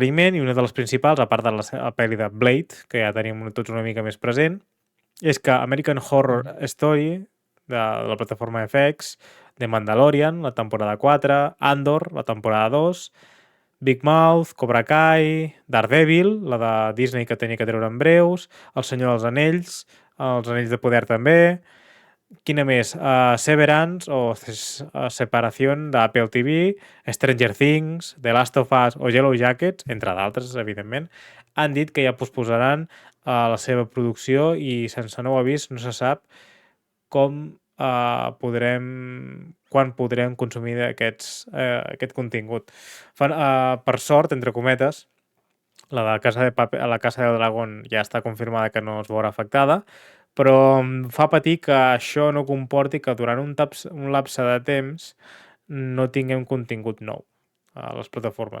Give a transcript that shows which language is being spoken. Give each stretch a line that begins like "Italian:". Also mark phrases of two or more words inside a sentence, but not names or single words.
Catalan: i una de les principals, a part de la pel·li de Blade, que ja tenim tots una mica més present, és que American Horror Story, de la plataforma FX, The Mandalorian, la temporada 4, Andor, la temporada 2, Big Mouth, Cobra Kai, Daredevil, la de Disney que tenia que treure en breus, El Senyor dels Anells, Els Anells de Poder també, quina més? Severance o Separación d'Apple TV, Stranger Things, The Last of Us o Yellow Jackets, entre d'altres, evidentment, han dit que ja posposaran la seva producció i sense nou avís no se sap quan podrem consumir aquest contingut. Per sort, entre cometes, la Casa del Dragón ja està confirmada que no es veurà afectada, però em fa patir que això no comporti que durant un lapse de temps no tinguem contingut nou a les plataformes.